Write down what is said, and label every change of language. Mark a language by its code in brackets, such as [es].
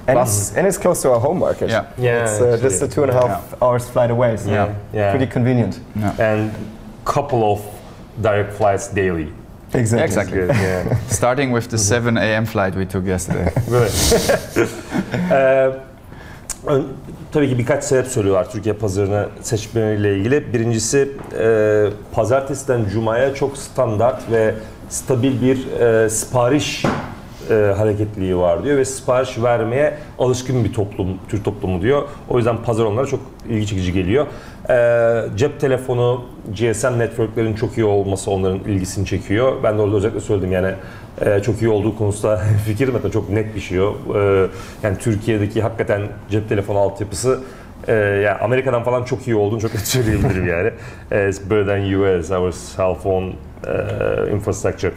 [en] And it's close to our home market. Yeah, it's just a 2.5 hours flight away. So pretty convenient. Yeah. And couple of direct flights daily. Exactly. Good, yeah. Starting with the 7 a.m. flight we took yesterday. Really? [tr] Tabii ki birkaç sebep söylüyorlar Türkiye pazarını seçmeleriyle ilgili. Birincisi pazartesiden cumaya çok standart ve stabil bir sipariş hareketliliği var diyor ve sipariş vermeye alışkın bir toplum, Türk toplumu diyor. O yüzden pazar onlara çok ilgi çekici geliyor. Cep telefonu, GSM networklerin çok iyi olması onların ilgisini çekiyor. Ben de orada özellikle söyledim yani çok iyi olduğu konusunda fikrim hatta çok net bir şey o. Yani Türkiye'deki hakikaten cep telefonu altyapısı yani Amerika'dan falan çok iyi olduğunu çok net söyleyebilirim yani. [en] It's better than US, our cell phone infrastructure.